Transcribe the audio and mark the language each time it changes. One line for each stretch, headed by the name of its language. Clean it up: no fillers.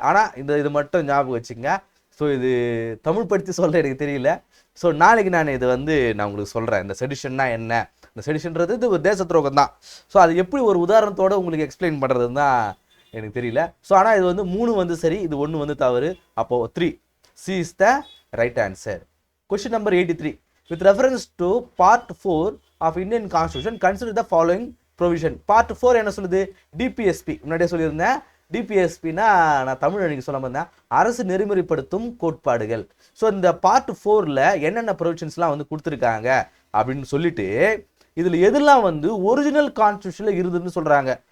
Tamil: ஆனால் இது மட்டும் ஞாபகம் வச்சுங்க. ஸோ இது தமிழ் படுத்தி சொல்ல எனக்கு தெரியல. ஸோ நாளைக்கு நான் இது வந்து நான் உங்களுக்கு சொல்கிறேன். இந்த செடிஷன்னா என்ன, இந்த செடிஷன்றது இது ஒரு தேச துரோகம் தான். ஸோ அது எப்படி ஒரு உதாரணத்தோடு உங்களுக்கு எக்ஸ்பிளைன் பண்ணுறதுன்னு தான் எனக்கு தெரியல. ஸோ ஆனால் இது வந்து 3 வந்து சரி, இது 1 வந்து தவறு.
English: அப்போது 3 C is the right answer. Question number 83. With reference to part 4 of Indian Constitution, consider the following provision.
Tamil: Part 4 என்ன சொல்லுது? DPSP. முன்னாடியே சொல்லியிருந்தேன். DPSPனா நான் தமிழ் அன்றைக்கி சொல்ல வந்தேன், அரசு நெறிமுறைப்படுத்தும் கோட்பாடுகள். ஸோ இந்த பார்ட் 4ல் என்னென்ன ப்ரொவிஷன்ஸ்லாம் வந்து கொடுத்துருக்காங்க அப்படின்னு சொல்லிட்டு இதில் எதெல்லாம் வந்து ஒரிஜினல் கான்ஸ்டியூஷனில் இருந்ததுன்னு சொல்கிறாங்க.